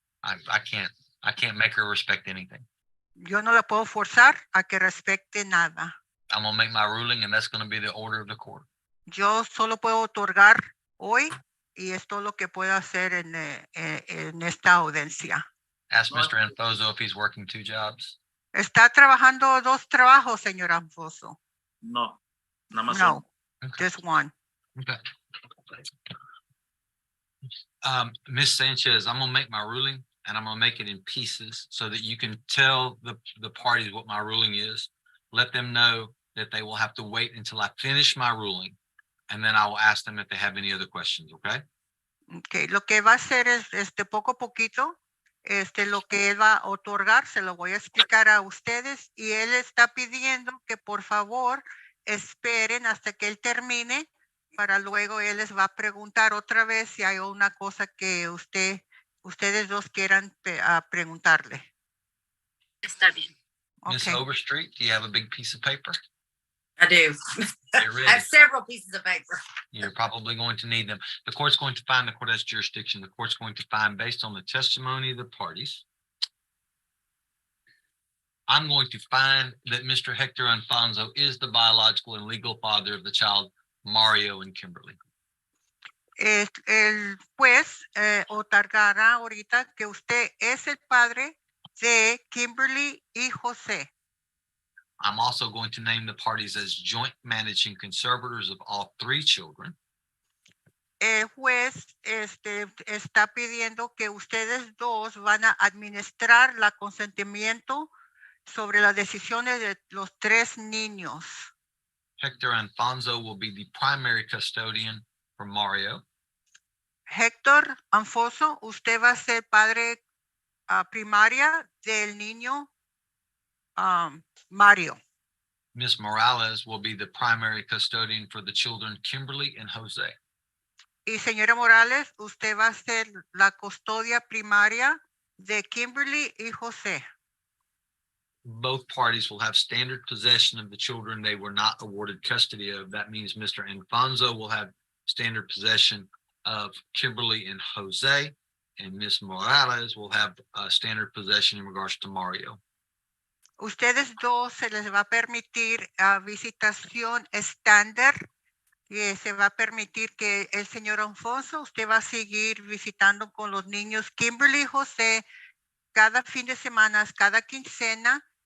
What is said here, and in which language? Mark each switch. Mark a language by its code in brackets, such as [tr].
[en] I can't make her respect anything. [es] Yo no la puedo forzar a que respecte nada. [en] I'm gonna make my ruling and that's gonna be the order of the court. [es] Yo solo puedo otorgar hoy y es todo lo que puedo hacer en esta audiencia. [en] Ask No, Mr. Enfoso if he's working 2 jobs. [es] ¿Está trabajando 2 trabajos, señor Alfonso? No, nada más. [en] No, Okay. just one. Okay. Ms. Sanchez, I'm gonna make my ruling and I'm going to make it in pieces so that you can tell the parties what my ruling is. Let them know that they will have to wait until I finish my ruling, and then I will ask them if they have any other questions, okay? [es] Okay, lo que va a hacer es poco a poquito, lo que él va a otorgar, se lo voy a explicar a ustedes, y él está pidiendo que por favor esperen hasta que él termine para luego él les va a preguntar otra vez si hay una cosa que ustedes dos quieran preguntarle. Está bien. [en] Miss Okay. Overstreet, do you have a big piece of paper? I do. Get ready. I have several pieces of paper. You're probably going to need them. The court's going to find, the court has jurisdiction. The court's going to find, based on the testimony of the parties, I'm going to find that Mr. Hector Alfonso is the biological and legal father of the child, Mario and Kimberly. [es] El juez otorgará ahorita que usted es el padre de Kimberly y José. [en] I'm also going to name the parties as joint managing conservators of all three children. [es] El juez está pidiendo que ustedes dos van a administrar la consentimiento sobre las decisiones de los tres niños. [en] Hector Alfonso will be the primary custodian for Mario. [es] Héctor Alfonso, usted va a ser padre primaria del niño Mario. [en] Miss Morales will be the primary custodian for the children, Kimberly and Jose. [es] Y señora Morales, usted va a ser la custodia primaria de Kimberly y José. [en] Both parties will have standard possession of the children they were not awarded custody of. That means Mr. Alfonso will have standard possession of Kimberly and Jose, and Miss Morales will have standard possession in regards to Mario. [es] Ustedes dos se les va a permitir visitación estándar y se va a permitir que el señor Alfonso, usted va a seguir visitando con los niños Kimberly y José cada fin de semana, cada quincena.